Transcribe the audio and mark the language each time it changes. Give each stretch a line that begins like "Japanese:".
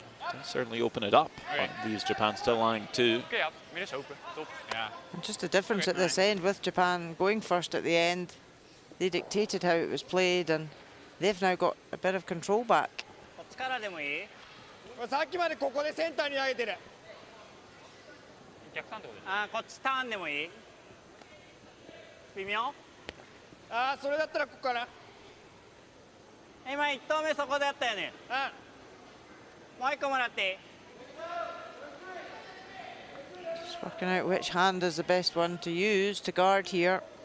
English: Can certainly open it up. Leaves Japan still lying 2.
Dutch: Okay, ja, midden is open. Top. Ja.
English: And just the difference at this end with Japan going first at the end. They dictated how it was played, and they've now got a bit of control back.
Japanese: こっちからでもいい？さっきまでここでセンターに投げてる。逆ターンってこと？あ、こっちターンでもいい？微妙？あ、それだったらここかな。今1投目そこでやったよね。うん。もう1個もらっていい？
English: Just working out which hand is the best one to use to guard here.